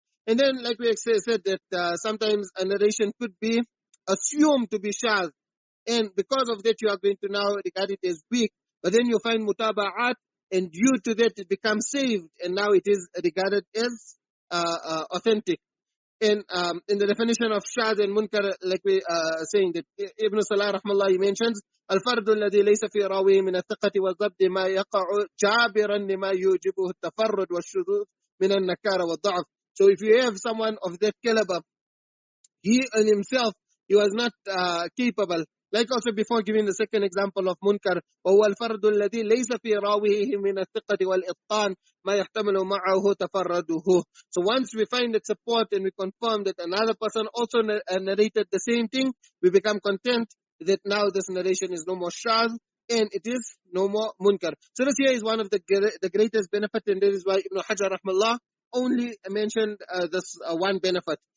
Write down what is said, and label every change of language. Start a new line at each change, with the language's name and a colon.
English: And then, like we said, that sometimes a narration could be assumed to be shadh, and because of that, you are going to now regard it as weak. But then you find mutaba'at, and due to that, it becomes saved, and now it is regarded as authentic. In the definition of shadh and munkar, like we saying that Ibn Salah rahmallah, he mentions
Arabic: الفرد الذي ليس في راويه من الثقة والضبط ما يقع جابرا لما يوجبه التفرد والشذوذ من النكارة والضعف.
English: So if you have someone of that caliber, he in himself, he was not capable. Like also before giving the second example of munkar,
Arabic: وهو الفرد الذي ليس في راويه من الثقة والإتقان ما يحتمل معه تفرده.
English: So once we find that support and we confirm that another person also narrated the same thing, we become content that now this narration is no more shadh and it is no more munkar. So this here is one of the greatest benefit, and that is why Ibn Hajar rahmallah only mentioned this one benefit.